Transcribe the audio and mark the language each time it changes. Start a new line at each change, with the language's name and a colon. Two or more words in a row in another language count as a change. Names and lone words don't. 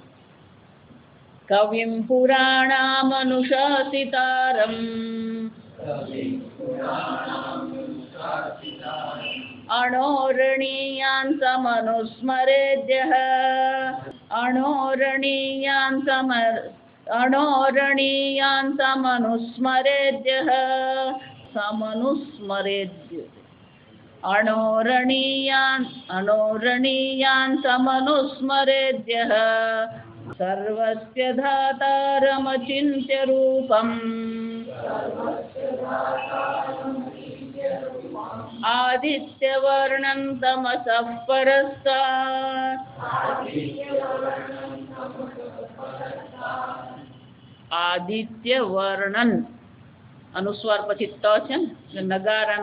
Sanskrit: कविं पुराणामनुशासितारम् अणोरणीयान् समनुस्मरेद्यः अणोरणीयान् समनुस्मरेद्यः समनुस्मरेद्य अणोरणीयान् समनुस्मरेद्यः સર્વસ્ય ધાતારમચિંત્ય રૂપમ આદિત્યવર્ણં તમસઃ પરસ્તાत्
Gujarati: આદિત્યવર્ણન અનુસ્વાર પછી ત છે ને નગારાનો